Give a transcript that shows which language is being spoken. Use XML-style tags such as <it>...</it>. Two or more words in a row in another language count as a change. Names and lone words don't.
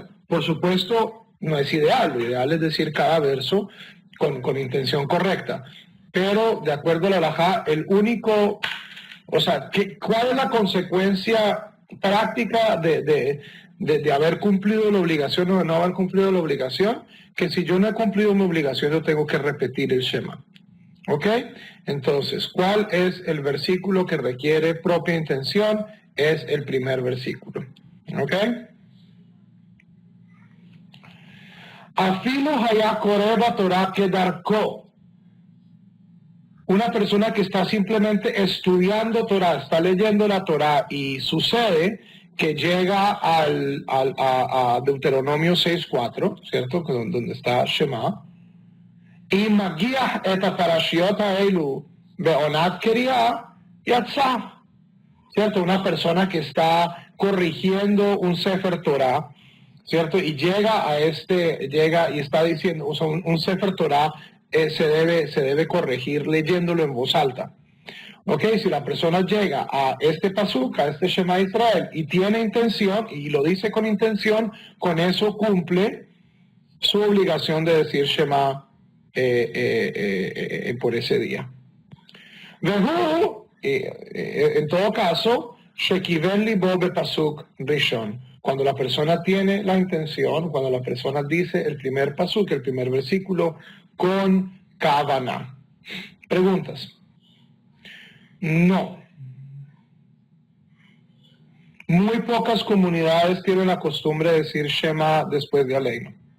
<es>Por supuesto, no es ideal, lo ideal es decir cada verso con intención correcta, pero de acuerdo a la halajá, ¿cuál es la consecuencia práctica de haber cumplido la obligación o de no haber cumplido la obligación? Que si yo no he cumplido mi obligación, yo tengo que repetir el Shema. ¿Ok? Entonces, ¿cuál es el versículo que requiere propia intención? Es el primer versículo. ¿Ok?</es> <he>אפילו היה קורא בתורה כדרכו.</he> <es>Una persona que está simplemente estudiando Torah, está leyendo la Torah y sucede que llega a Deuteronomio 6.4, ¿cierto? Donde está Shema.</es> <he>ומגיה את הפרשיות האלו בעונת קריאה יצא.</he> <es>¿Cierto? Una persona que está corrigiendo un Sefer Torah, ¿cierto? Y llega y está diciendo, o sea, un Sefer Torah se debe corregir leyéndolo en voz alta. ¿Ok? Si la persona llega a este pasuk, a este Shema Israel, y tiene intención, y lo dice con intención, con eso cumple su obligación de decir Shema por ese día. En todo caso,</es> <he>שכיוון ליבו בפסוק ראשון.</he> <es>Cuando la persona tiene la intención, cuando la persona dice el primer pasuk, el primer versículo, con kavaná. Preguntas. No. Muy pocas comunidades tienen la costumbre de decir Shema después de Aleinu.</es>